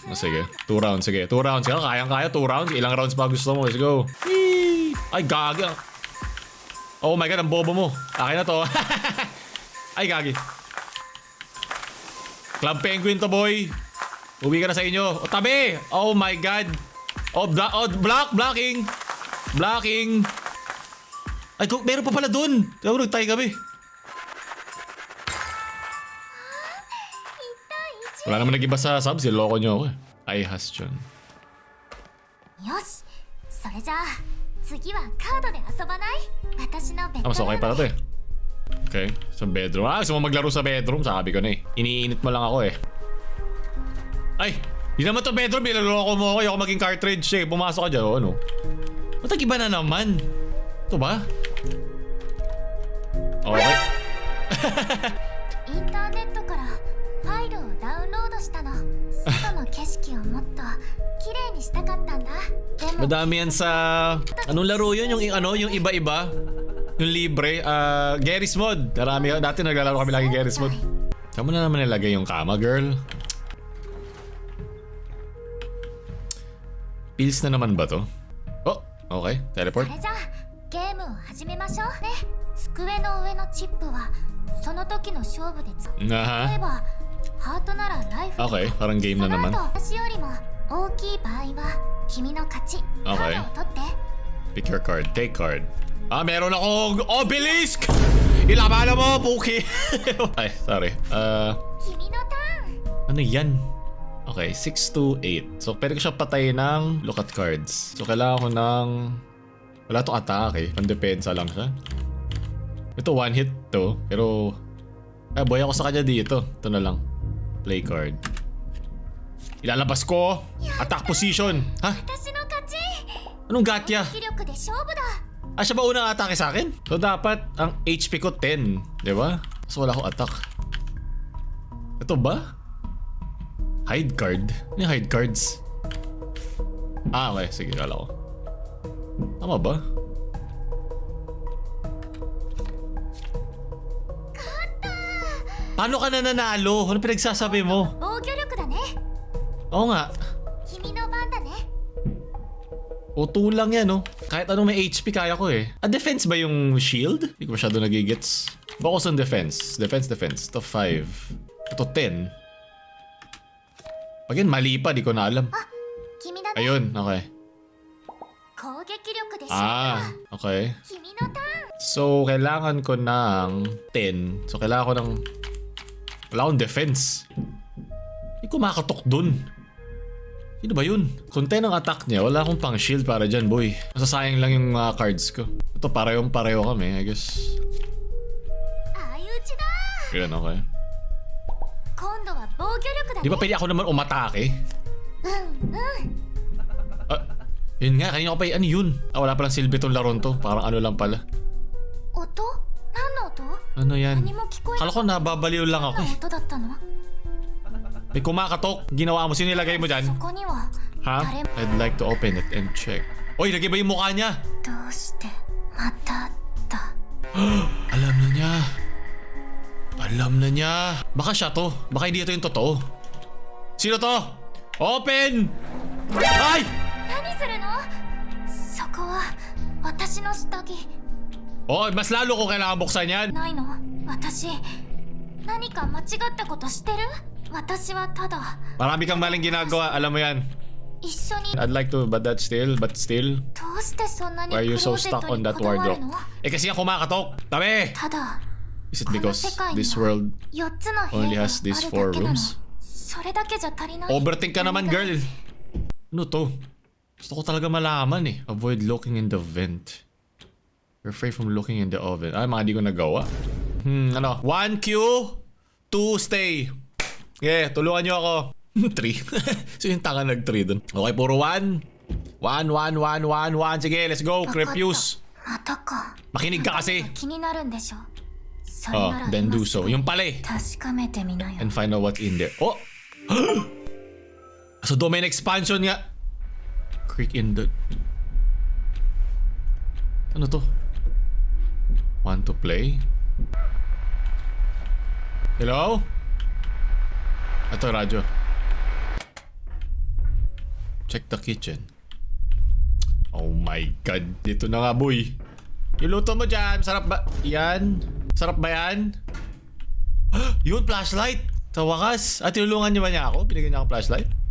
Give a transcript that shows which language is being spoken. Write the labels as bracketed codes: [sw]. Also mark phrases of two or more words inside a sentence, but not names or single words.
[tl] Sige, 2 rounds. Sige, 2 rounds. Kayang-kaya, 2 rounds. Ilang rounds pa gusto mo? [en] Let's go. Whee! [tl] Ay, gagi. [en] Oh my God, [tl] ang bobo mo. Akin na to. Ay, gagi. Club Penguin to, boy. Uwi ka na sa inyo. O, tabi! [en] Oh my God. Blocking. [tl] Ay, meron pa pala dun. Nagtay kami. Wala naman nag-iba sa subs. Loko nyo ako, eh. Ay, Hastion. [ja] よしそれじゃあ次はカードで遊ばない私のベッド [tl] Mas okay [ja] ルー [tl] pala [ja] ム [tl] to, eh. Okay, sa bedroom. Gusto mo maglaro sa bedroom? Sabi ko na, eh. Iniinit mo lang ako, eh. Ay! Di naman to bedroom. Nilaloko mo ako. Ayoko maging cartridge, eh. Pumasok ka dyan. O, ano? Ba't nag-iba na naman? Ito ba? Okay. [ja] インターネットからファイルをダウンロードしたの外の景色をもっと綺麗にしたかったんだでも [tl] Madami yan sa... Anong laro yun? Yung iba-iba? Yung libre? Garry's Mod. Marami. Dati naglalaro kami lagi Garry's Mod. Saan mo na naman nilagay yung kama, girl? Pills na naman ba to? [en] Oh, okay. [ja] そ [en] Teleport. [ja] れじゃあゲームを始めましょうね机の上のチップはその時の勝負で例え Aha. ばハートならライフ [tl] Okay, parang game [ja] そ [tl] na [ja] の [tl] naman. [ja] 後私よりも大きい場合は君の勝ちカードを取って [en] Pick your card. Take card. [tl] Ah, meron akong obelisk! Ilaban mo, Puki! Ay, sorry. [ja] 君のターン [tl] Ano yan? Okay, 6 to 8. So, pwede ko siya patayin ng [en] look at cards. [tl] So, kailangan ko ng... Wala itong atake. Pandepensa lang siya. Ito, [en] one hit to. [tl] Pero... Ay, boy ako sa kanya dito. Ito na lang. [en] Play card. [tl] Ilalabas ko! [en] Attack position! Ha? [ja] 私の勝ち [tl] Anong gatya? [ja] 気力で勝負だ [tl] Ah, siya ba unang atake sa akin? So, dapat ang HP ko 10. Diba? So, wala akong attack. Ito ba? [en] Hide card? [tl] Ano yung [en] hide cards? [tl] Ah, okay. Sige, kala ko. Tama ba? Paano ka na nanalo? Ano pinagsasabi mo? [ja] 防御力だね。 [tl] Oo nga. [ja] 君の番だね。 [tl] Auto lang yan, no? Kahit anong may HP, kaya ko eh. Defense ba yung shield? Hindi ko masyado nagigets. [en] Focus on defense. Defense. Ito 5. Ito 10. [tl] Pag yun, mali pa. Di ko na alam. [ja] 君だね。 [tl] Ayun, okay. [ja] 攻撃力でしょ。 [en] Ah, okay. [ja] 君のターン。 [tl] So, kailangan ko ng 10. So, kailangan ko ng... Wala akong defense. Hindi ko makatok dun. Sino ba yun? Kung 10 ang attack niya, wala akong pang shield para dyan, boy. Masasayang lang yung cards ko. Ito, pareho kami, [en] I guess. [ja] 相打ちだ。 [tl] Yan, okay. [ja] 今度は防御力だ [tl] Di [ja] ね。 [tl] ba pwede ako naman umatake? [ja] うんうん。 [tl] Ah, yun nga, kanina ko pa ano yun? Ah, wala palang silbi tong laron to. Parang ano lang pala. [ja] 音？何の音？ [tl] Ano yan? [ja] 何も聞こえない。 [tl] Kala ko nababaliw lang [ja] 何 [tl] ako [ja] の [tl] eh. [ja] 音だったの？ [tl] May kumakatok. Ginawa mo, sino nilagay mo [ja] そ [tl] dyan? [ja] こには Ha? 誰も。 [en] I'd like to open it and check. [tl] Oy, lagay ba yung mukha niya? [ja] どうしてまただ。 [tl] Alam na niya. Alam na niya. Baka siya to. Baka hindi ito yung totoo. Sino to? Open! Ay! [ja] 何するの？そこは私の下着。 [tl] Oh, mas lalo ko kailangan buksan yan. [ja] ないの？私何か間違ったことしてる？私はただ [tl] Marami kang maling ginagawa. Alam mo yan. [ja] 一緒に。 [en] I'd like to, but still. [ja] どうしてそんなに [en] Why are [ja] クロ [en] you [ja] ー [en] so [ja] ゼッ [en] stuck [ja] ト [en] on [ja] に [en] that [ja] こだわる [en] wardrobe? [ja] の？ [tl] Eh kasi nga kumakatok. Tabi! [ja] ただ [en] Is it [ja] この [en] because [ja] 世界に [en] this [ja] は [en] world [ja] 4つの部 [en] only [ja] 屋が [en] has [ja] あ [en] these [ja] る [en] 4 [ja] だけなの。 [en] rooms? [ja] それだけじゃ足りない。 [tl] Overthink ka naman, girl. Ano to? Gusto ko talaga malaman eh. [en] Avoid looking in the vent. Refrain from looking in the oven. [tl] Ay, mga di ko nagawa. Ano? 1 Q, 2 stay. Okay, tulungan nyo ako. 3. So yung tanga nag-3 dun. Okay, puro 1. 1. Sige, [en] let's go. [ja] わかった Crepius. またか。 [tl] Makinig ka kasi. [ja] 気になるんでしょ。それ [en] Oh, [ja] なら [en] then [ja] 今 [en] do [ja] す [en] so. [ja] ぐ [tl] Yung pala eh. [ja] 確かめてみなよ。 [en] And find out what's in there. Oh! [tl] So [en] domain expansion [tl] nga. [en] Click in the... [tl] Ano to? [en] Want to play? Hello? [tl] Ito, radyo. [en] Check the kitchen. Oh my god. [tl] Dito na nga, boy. Yung luto mo dyan. Sarap ba? Yan. Sarap ba yan? Yun, flashlight. Sa wakas. At tinulungan niyo ba niya ako? Binigyan niya ako flashlight?